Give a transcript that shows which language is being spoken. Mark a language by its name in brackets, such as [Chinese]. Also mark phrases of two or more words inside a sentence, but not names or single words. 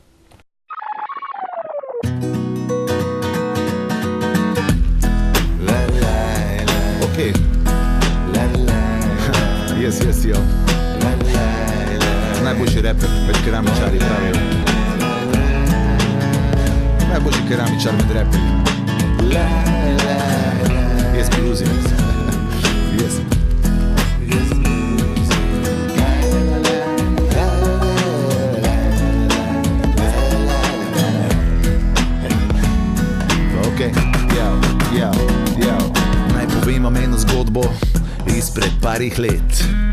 [English] Yes, yo. [Slovenian] Najboljši reper med keramičarji pravijo. Najboljši keramičar med reperji. [English] Yes, bluesiness. Yes. Ok, yo. [Slovenian] Naj povem vam eno zgodbo izpred parih let.